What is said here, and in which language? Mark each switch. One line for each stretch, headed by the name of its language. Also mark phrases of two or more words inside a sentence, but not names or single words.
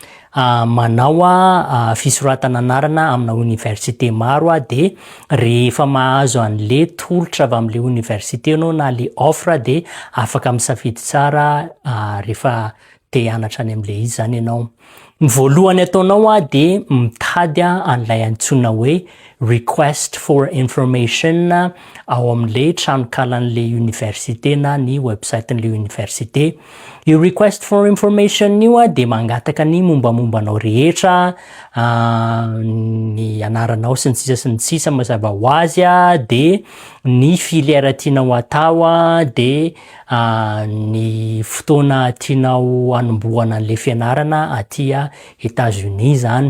Malagasy: manao fisoratana anarana amina université maro de rehefa mahazo an'le tolotra avy amin'le université anao na le offre de afaka misafidy tsara rehefa te hianatra any amin'le izy zany ianao. Ny voalohany ataonao de mitady an'ilay antsoina hoe
English: request for information
Malagasy: ao amin'le tranokalan'le université na ny website-n'le université. Io
English: request for information
Malagasy: io de mangataka ny mombamombanao rehetra, ny anaranao sy ny sisa mazava ho azy de ny filière tianao atao de ny fotoana tianao hanombohana an'le fianarana aty États-Unis zany.